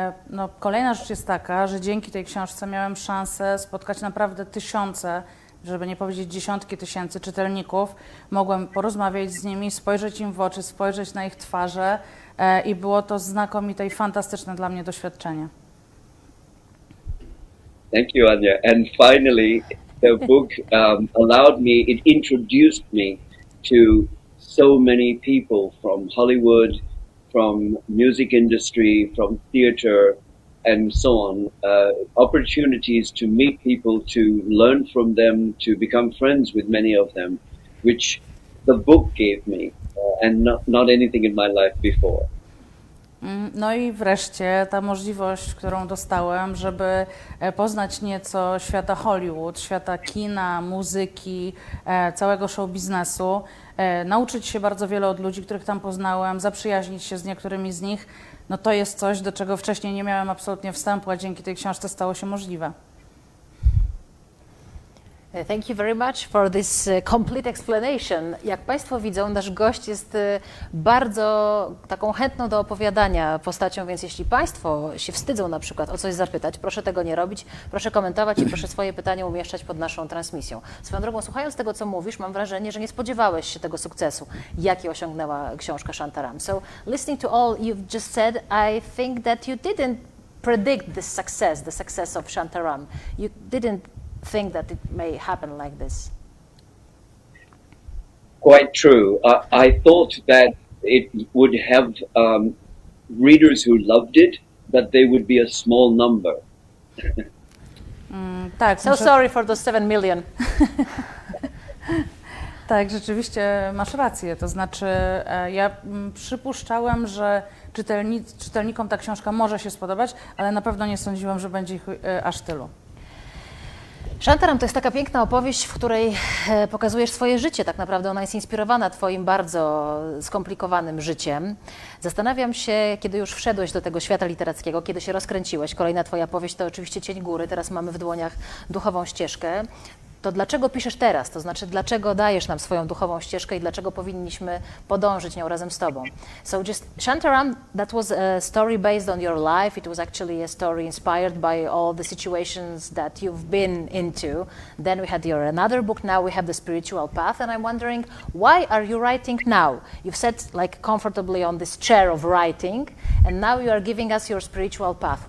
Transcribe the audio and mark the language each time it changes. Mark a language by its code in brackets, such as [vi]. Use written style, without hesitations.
[pl] No, kolejna rzecz jest taka, że dzięki tej książce miałem szansę spotkać naprawdę tysiące, żeby nie powiedzieć dziesiątki tysięcy czytelników. Mogłem porozmawiać z nimi, spojrzeć im w oczy, spojrzeć na ich twarze i było to znakomite i fantastyczne dla mnie doświadczenie. [en] Thank you, Anya. And finally, the book allowed me, it introduced me to so many people from Hollywood, from music industry, from theater, and so on. Opportunities to meet people, to learn from them, to become friends with many of them, which the book gave me, and not anything in my life before. [pl] No i wreszcie ta możliwość, którą dostałem, żeby poznać nieco świata Hollywood, świata kina, muzyki, całego show biznesu, nauczyć się bardzo wiele od ludzi, których tam poznałem, zaprzyjaźnić się z niektórymi z nich, no to jest coś, do czego wcześniej nie miałem absolutnie wstępu, a dzięki tej książce stało się możliwe. [en] Thank you very much for this complete explanation. [pl] Jak Państwo widzą, nasz gość jest bardzo taką chętną do opowiadania postacią, więc jeśli Państwo się wstydzą na przykład o coś zapytać, proszę tego nie robić, proszę komentować i proszę swoje pytania umieszczać pod naszą transmisją. Swoją drogą, słuchając tego, co mówisz, mam wrażenie, że nie spodziewałeś się tego sukcesu, jaki osiągnęła książka Shantaram. [en] So, listening to all you've just said, I think that you didn't predict this success, the success of Shantaram. You didn't think that it may happen like this? Quite true. I thought that it would have readers who loved it, but they would be a small number. [pl] Tak, [en] So sorry for those 7 million. [pl] Tak, rzeczywiście masz rację. To znaczy, ja przypuszczałem, że czytelnikom ta książka może się spodobać, ale na pewno nie sądziłam, że będzie ich aż tylu. Shantaram to jest taka piękna opowieść, w której pokazujesz swoje życie. Tak naprawdę ona jest inspirowana twoim bardzo skomplikowanym życiem. Zastanawiam się, kiedy już wszedłeś do tego świata literackiego, kiedy się rozkręciłeś. Kolejna twoja powieść to oczywiście Cień góry. Teraz mamy w dłoniach duchową ścieżkę. To dlaczego piszesz teraz? To znaczy, dlaczego dajesz nam swoją duchową ścieżkę i dlaczego powinniśmy podążyć nią razem z tobą? [en] So just Shantaram, that was a story based on your life. It was actually a story inspired by all the situations that you've been into. Then we had your another book. Now we have the spiritual path. And I'm wondering, why are you writing now? You've sat like comfortably on this chair of writing, and now you are giving us your spiritual path.